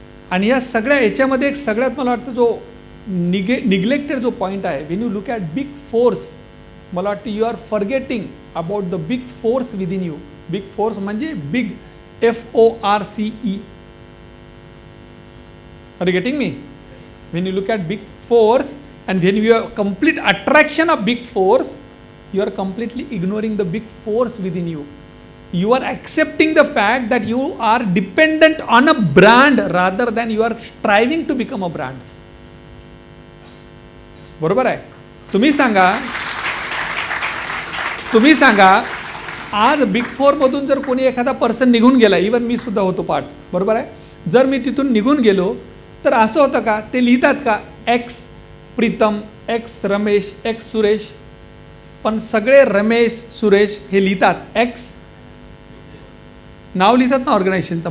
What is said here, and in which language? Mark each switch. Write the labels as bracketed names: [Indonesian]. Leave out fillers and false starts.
[Marathi] आणि या सगळ्या याच्यामध्ये एक सगळ्यात मला वाटतं जो निग्लेक्टेड जो पॉईंट आहे, [English] when you look at big force, [Marathi] मला वाटतं [English] You are forgetting about the big force within you. [Marathi] Big force म्हणजे big FORCE. [English] Are you getting me. When you look at big force and when you are complete attraction of big force, you are completely ignoring the big force within you. You are accepting the fact that you are dependent on a brand rather than you are striving to become a brand. [Marathi] बरोबर आहे. तुम्ही सांगा आज big four मधून जर कोणी एखादा person निघून गेला, इवन मी सुद्धा होतो पार्ट. बरोबर आहे. जर मी तिथून निघून गेलो तर असं होतं का, ते लिहितात का x Pritam, x Ramesh, x Suresh, पण सगळे रमेश सुरेश हे लिहितात एक्स नाव लिहितात ना ऑर्गनायझेशनचं.